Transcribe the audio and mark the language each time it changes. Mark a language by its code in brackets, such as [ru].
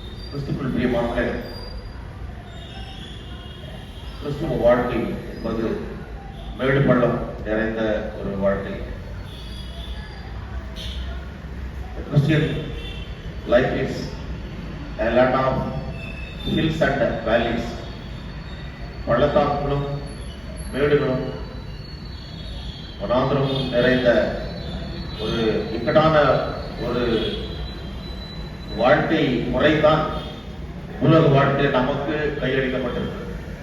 [ta] கிறிஸ்துக்குள் பிரியமானவர்களே, கிறிஸ்துவ வாழ்க்கை என்பது மேடு பள்ளம் நிறைந்த ஒரு வாழ்க்கை. [en] Christian life is a lot of hills and valleys. [ta] பள்ளத்தாக்குகளும் மேடுகளும் வனாந்தரமும் நிறைந்த ஒரு இக்கட்டான ஒரு வாழ்க்கை முறைதான் உலக வாழ்க்கை நமக்கு கையளிக்கப்பட்டிருக்கிறது.